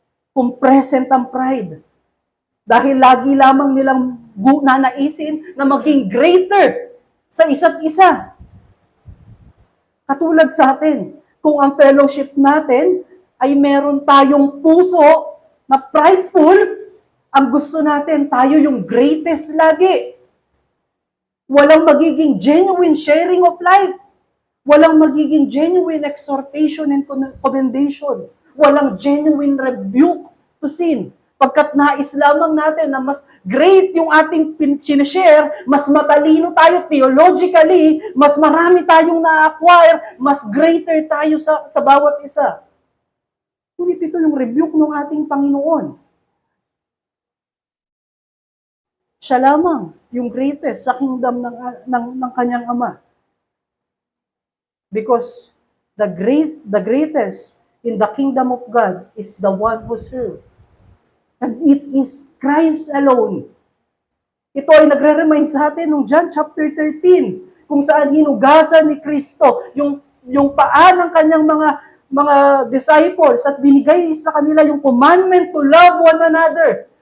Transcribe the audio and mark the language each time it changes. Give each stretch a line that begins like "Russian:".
Filipino: Kung present ang pride. Dahil lagi lamang nilang nanaisin na maging greater sa isa't isa. Katulad sa atin, kung ang fellowship natin ay meron tayong puso na prideful, ang gusto natin, tayo yung greatest lagi. Walang magiging
English: genuine sharing of life.
Filipino: Walang magiging
English: genuine exhortation and commendation.
Filipino: Walang
English: genuine rebuke to sin.
Filipino: Pagkat nais lamang natin na mas great yung ating sinishare, mas matalino tayo theologically, mas marami tayong na-acquire, mas greater tayo sa bawat isa. Ngunit ito yung rebuke ng ating Panginoon. Siya lamang yung greatest sa kingdom ng kanyang Ama.
English: Because the greatest in the kingdom of God is the one who serves. And it is Christ alone.
Filipino: Ito ay nagre-remind sa atin ng John chapter 13, kung saan hinugasan ni Kristo yung paa ng kanyang mga disciples at binigay sa kanila yung
English: commandment to love one another.